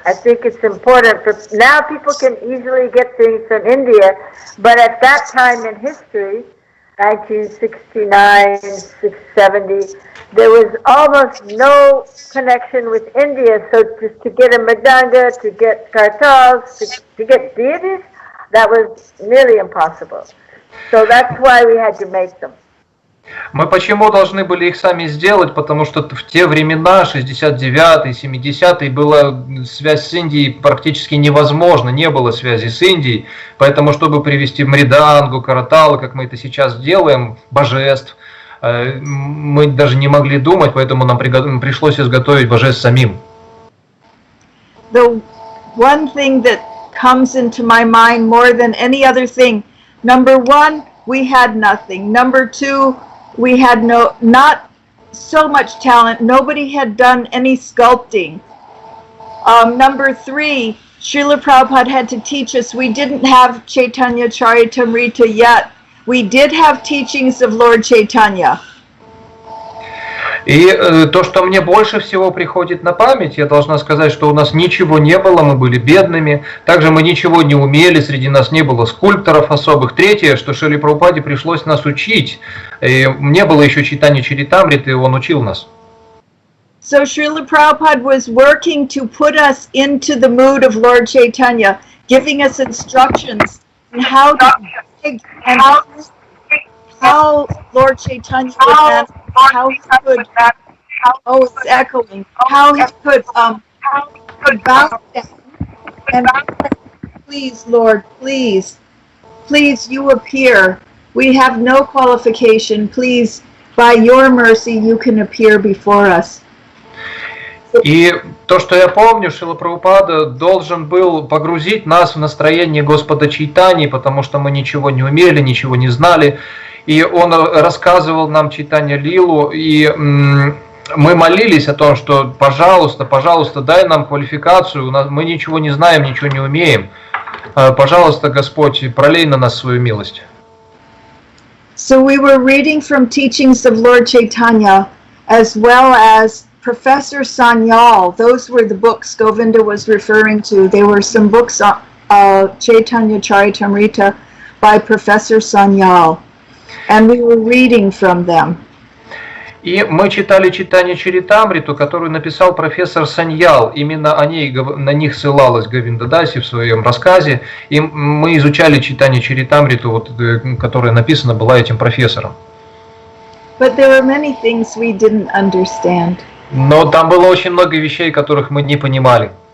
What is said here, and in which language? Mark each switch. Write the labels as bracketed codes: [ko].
[en] I think it's important. For now people can easily get things from India, but at that time in history, 1969, 670, there was almost no connection with India. So just to get a Madanga, to get kartals, to get deities, that was nearly impossible. So that's why we had to make them. [ru] Мы почему должны были их сами сделать? Потому что в те времена, 69-е, 70-е, была связь с Индией практически невозможна, не было связи с Индией. Поэтому, чтобы привести мридангу, караталы, как мы это сейчас делаем, божеств, мы даже не могли думать, поэтому нам пришлось изготовить божеств самим. [en] The one thing that comes into my mind more than any other thing, number one, we had nothing. Number two, we had not so much talent. Nobody had done any sculpting. Number three, Srila Prabhupada had to teach us. We didn't have Chaitanya Charitamrita yet. We did have teachings of Lord Chaitanya. [ru] И то, что мне больше всего приходит на память, я должна сказать, что у нас ничего не было, мы были бедными, также мы ничего не умели, среди нас не было скульпторов особых. Третье, что Шриле Прабхупаде пришлось нас учить, и не было еще читания Чаритамриты, и он учил нас. [en] So Srila Prabhupada was working to put us into the mood of Lord Chaitanya, giving us instructions on how to and how Lord Chaitanya would handle, how he could, oh, it's echoing, how he could bow down and please, Lord, please, you appear. We have no qualification. Please, by your mercy, you can appear before us. [ru] И то, что я помню, Шрила Прабхупада должен был погрузить нас в настроение Господа Чайтаньи, потому что мы ничего не умели, ничего не знали. И он рассказывал нам Чайтанья Лилу, и мы молились о том, что пожалуйста, пожалуйста, дай нам квалификацию, мы ничего не знаем, ничего не умеем. Пожалуйста, Господь, пролей на нас свою милость. [en] So we were reading from teachings of Lord Chaitanya, as well as Professor Sanyal. Those were the books Govinda was referring to. There were some books on Chaitanya Charitamrita by Professor Sanyal, and we were reading from them. [ru] И мы читали читание Чаритамриту, которую написал профессор Саньял. Именно на них ссылалась Говинда Даси в своем рассказе. И мы изучали читание Чаритамриту, вот, которая написана была этим профессором. [en] But there were many things we didn't understand. [ru] Но там было очень много вещей, которых мы не понимали.